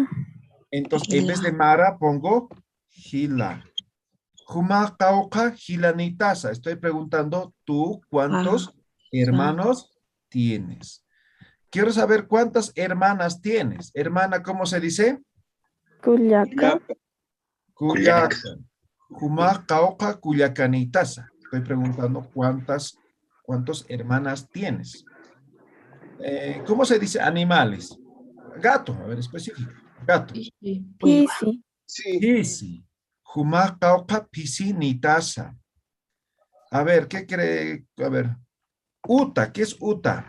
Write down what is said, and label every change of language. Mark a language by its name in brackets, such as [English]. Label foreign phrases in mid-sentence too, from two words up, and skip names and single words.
[Spanish] Entonces, en vez de Mara, pongo Gila. [Aymara] Juma Cauca Gilanitasa. [Spanish] Estoy preguntando, ¿tú cuántos hermanos tienes? Quiero saber cuántas hermanas tienes. Hermana, ¿cómo se dice? Culiaca. Cuyaca. [Aymara] Juma Cauca Cuyacanitasa. [Spanish] Estoy preguntando cuántas hermanas tienes. ¿Cómo se dice animales? Gato, a ver, específico. Gato. Pisi. Sí. [Aymara] Pisi. Juma Cauca Pisinitasa. [Spanish] A ver, ¿qué cree? A ver, Uta, ¿qué es Uta?